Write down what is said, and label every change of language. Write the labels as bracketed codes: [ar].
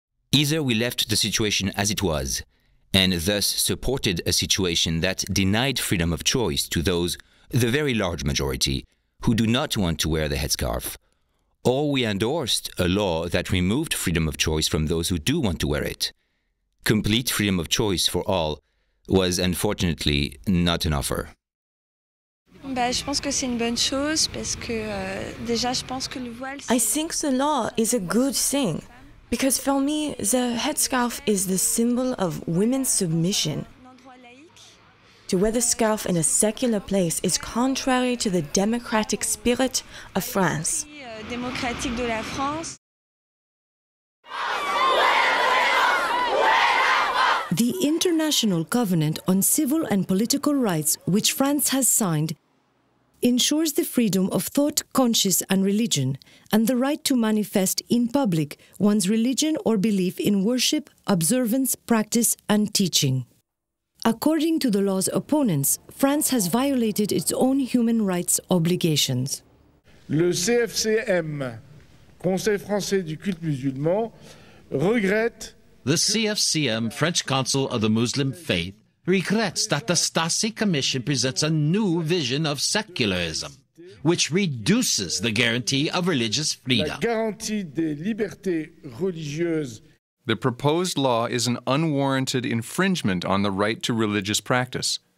[en] Either we left the situation as it was, and thus supported a situation that denied freedom of choice to those, the very large majority, who do not want to wear the headscarf, or we endorsed a law that removed freedom of choice from those who do want to wear it. Complete freedom of choice for all was unfortunately not an offer. [fr] Je pense que c'est une bonne chose parce que déjà je pense que le voile. [en] I think the law is a good thing because for me the headscarf is the symbol of women's submission. To wear the scarf in a secular place is contrary to the democratic spirit of France. [fr] Démocratique de la France. [en] The International Covenant on Civil and Political Rights, which France has signed, ensures the freedom of thought, conscience, and religion, and the right to manifest in public one's religion or belief in worship, observance, practice, and teaching. According to the law's opponents, France has violated its own human rights obligations. [fr] Le CFCM, Conseil français du culte musulman, regrette. [en] The CFCM, French Council of the Muslim Faith, regrets that the Stasi Commission presents a new vision of secularism, which reduces the guarantee of religious freedom. [fr] La garantie des libertés religieuses. [en] The proposed law is an unwarranted infringement on the right to religious practice.